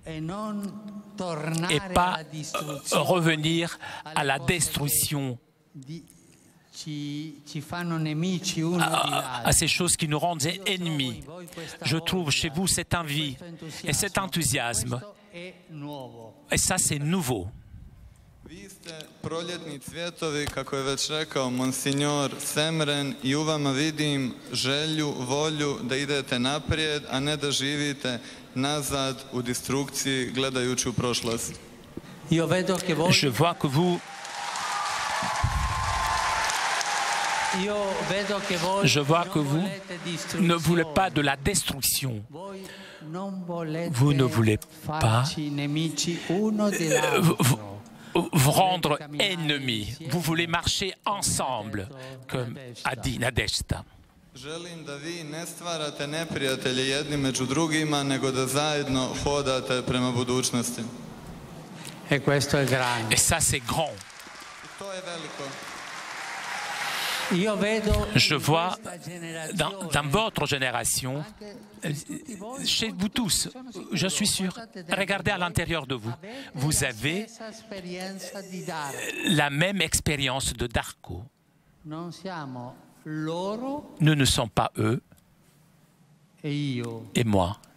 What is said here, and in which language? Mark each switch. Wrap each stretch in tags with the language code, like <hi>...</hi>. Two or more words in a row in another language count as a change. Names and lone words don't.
<fr>et pas revenir à la destruction, à ces choses qui nous rendent ennemis. Je trouve chez vous cette envie et cet enthousiasme. Et ça, c'est nouveau.</fr> <hr>Vi ste proljetni cvjetovi, kako je već rekao Monsignor Semren, i u vama vidim želju, volju da idete naprijed, a ne da živite nazad u destrukciji gledajući u prošlost.</hr> <fr>Je vois que vous... Je vois que vous ne voulez pas de la destruction. Vous ne voulez pas vous rendre ennemis. Vous voulez marcher ensemble, comme a dit Nadezhda.</fr> <hr>Želim da vi ne stvarate neprijatelje jedni među drugima, nego da zajedno hodate prema budućnosti.</hr> <fr>Et ça, c'est grand.</fr> <hr>To je veliko.</hr> <fr>Je vois dans votre génération, chez vous tous, je suis sûr, regardez à l'intérieur de vous, vous avez la même expérience de Darko. Nous ne sommes pas eux et moi.</fr>